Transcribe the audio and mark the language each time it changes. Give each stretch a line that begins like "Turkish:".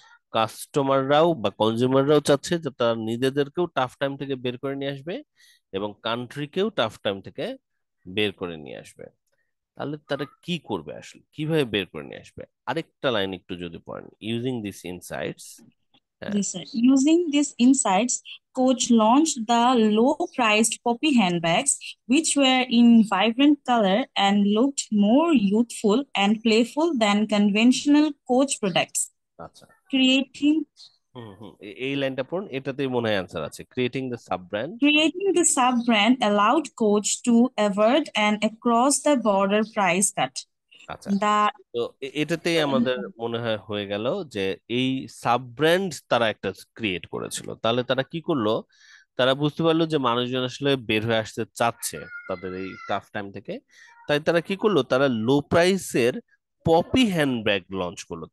Bangla: কাস্টমাররাও বা কনজিউমাররাও চাচ্ছে যে তারা নিজেদেরকেও টাফ টাইম থেকে বের করে নিয়ে আসবে এবং কান্ট্রিকেও টাফ টাইম থেকে বের করে নিয়ে আসবে। তাহলে তারা কি করবে আসলে, কিভাবে বের করে নিয়ে আসবে? আরেকটা লাইন একটু যদি পড়েন,
English: Using this insights. Yes, sir. Using these insights, Coach launched the low-priced poppy handbags, which were in vibrant color and looked more youthful and playful than conventional Coach products,
Bangla: আচ্ছা
English: creating
Bangla: এই লাইনটা পড়ুন, এটাতেই মনে হয় অ্যান্সার আছে।
English: Creating the sub brand, creating the sub-brand allowed Coach to avert an across-the-border price cut.
Bangla: আচ্ছা
English: The
Bangla: তো এটাতেই আমাদের মনে হয় হয়ে গেল যে এই সাব ব্র্যান্ড তারা একটা ক্রিয়েট করেছিল। তাহলে তারা কি করলো, তারা বুঝতে পারলো যে মানুষজন আসলে বের হয়ে আসতে চাচ্ছে তাদের এই টাফ টাইম থেকে, তাই তারা কি করলো, তারা লো প্রাইসের পপি হ্যান্ডব্যাগ লঞ্চ করলো।